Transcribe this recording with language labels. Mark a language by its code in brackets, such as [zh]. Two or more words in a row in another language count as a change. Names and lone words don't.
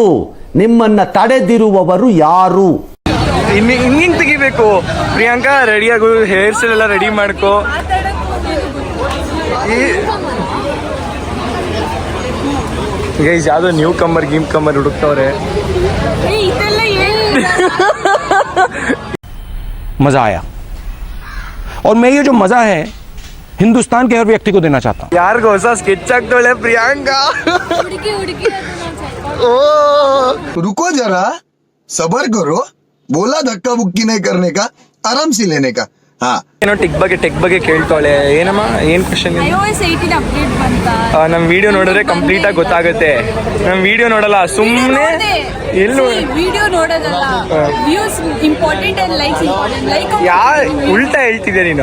[kn] ನಿಮ್ಮನ್ನ ತಡೆದಿರುವವರು ಯಾರು? ಹಿಂಗೆ ತೆಗಿಬೇಕು. ಪ್ರಿಯಾಂಕಾ ರೆಡಿಯಾಗು, [en] hair style [kn] ಎಲ್ಲ ರೆಡಿ ಮಾಡ್ಕೋ. ಗೈಸ್ ಯಾವುದೋ [en] new comer [kn] ಹುಡುಕ್ತವ್ರೆ. [hi] मजा आया और मैं ये जो मजा है हिंदुस्तान के हर व्यक्ति को देना चाहता हूँ. [kn] ಯಾರಿಗೂ ಹೊಸ ಸ್ಕೆಚ್ ಆಗ್ತಾಳೆ ಪ್ರಿಯಾಂಕಾ. ओ [hi] रुको जरा, सबर करो. बोला धक्का बुक्की नहीं करने का, आराम से लेने का. हाँ [kn] ಏನೋ ಟೆಕ್ ಬಗ್ಗೆ ಕೇಳ್ತಾಳೆ. ಏನಮ್ಮ ಏನು ಕ್ವಶನ್? iOS 18 ಅಪ್ಡೇಟ್ ಬಂತಾ? ನಮ್ಮ ವಿಡಿಯೋ ನೋಡಿದ್ರೆ ಕಂಪ್ಲೀಟ್ ಆಗಿ ಗೊತ್ತಾಗುತ್ತೆ. ನಮ್ಮ ವಿಡಿಯೋ ನೋಡಲ್ಲ, ಸುಮ್ಮನೆ ಎಲ್ಲೂ ವಿಡಿಯೋ ನೋಡೋದಲ್ಲ. [en] views important and likes important. [kn] ಲೈಕ್ ಉಲ್ಟಾ ಹೇಳ್ತಿದ್ದೆ ನೀನು.